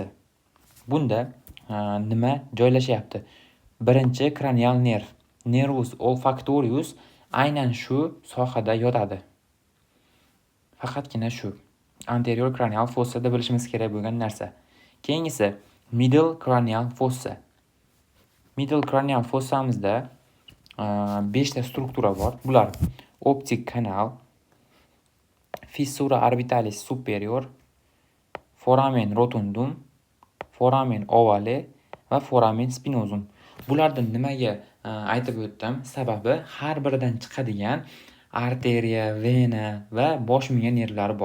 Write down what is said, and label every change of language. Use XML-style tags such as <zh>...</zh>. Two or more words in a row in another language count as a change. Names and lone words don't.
<uz>Bunda nima joylashyapti? Birinchi cranial nerv,</uz> <la>nervus olfactorius</la> <uz>aynan shu sohada yotadi. Faqatgina shu</uz> <en>anterior cranial fossa</en> <uz>deb bilishimiz kerak bo'lgan narsa. Keyingisi</uz> <en>middle cranial fossa. Middle cranial fossamizda</en> <uz>5 ta struktura bor. Bular optik kanal,</uz> <la>fissura orbitalis superior, foramen rotundum, foramen ovale</la> <uz>va</uz> <la>foramen spinosum.</la> <uz>Bulardan nimaga aytib o'tdim? Sababi har biridan chiqadigan arteriya, vena va bosh miya nervlari bor.</uz>